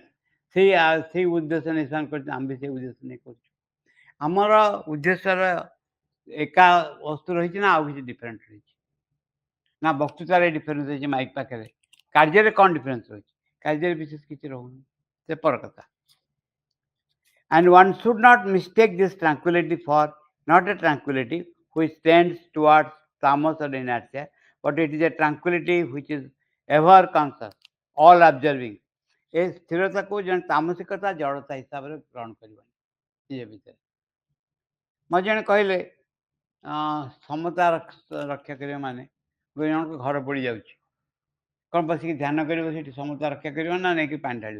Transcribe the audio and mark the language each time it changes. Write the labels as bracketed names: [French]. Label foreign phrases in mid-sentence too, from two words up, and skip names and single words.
[Odia] ସେଇ ଉଦ୍ଦେଶ୍ୟ ନେଇ ସେମାନେ କରୁଛନ୍ତି, ଆମେ ବି ସେଇ ଉଦ୍ଦେଶ୍ୟ ନେଇ କରୁଛୁ। ଆମର ଉଦ୍ଦେଶ୍ୟର ଏକା ବସ୍ତୁ ରହିଛି ନା ଆଉ କିଛି ଡିଫରେଣ୍ଟ ରହିଛି? ନା ବକ୍ତୃତାରେ ଡିଫରେନ୍ସ ରହିଛି ମାଇକ୍ ପାଖରେ, କାର୍ଯ୍ୟରେ କ'ଣ ଡିଫରେନ୍ସ ରହିଛି? କାର୍ଯ୍ୟରେ ବିଶେଷ କିଛି ରହୁନି, ସେ ପର କଥା। [English] And one should not mistake this tranquility for not a tranquility which tends towards tamas or inertia, but it is a tranquility which is ever conscious, all observing. [Odia] ଏ ସ୍ଥିରତାକୁ ଜଣେ ତାମସିକତା, ଜଡ଼ତା ହିସାବରେ ଗ୍ରହଣ କରିବନି ନିଜ ଭିତରେ। ମୋତେ ଜଣେ କହିଲେ ସମତା ରକ୍ଷା କରିବା ମାନେ ଜଣଙ୍କ ଘର ପୋଡ଼ି ଯାଉଛି, କ'ଣ ବସିକି ଧ୍ୟାନ କରିବ, ସେଠି ସମତା ରକ୍ଷା କରିବ ନା ନେଇକି ପାଣି ଢାଳିବ?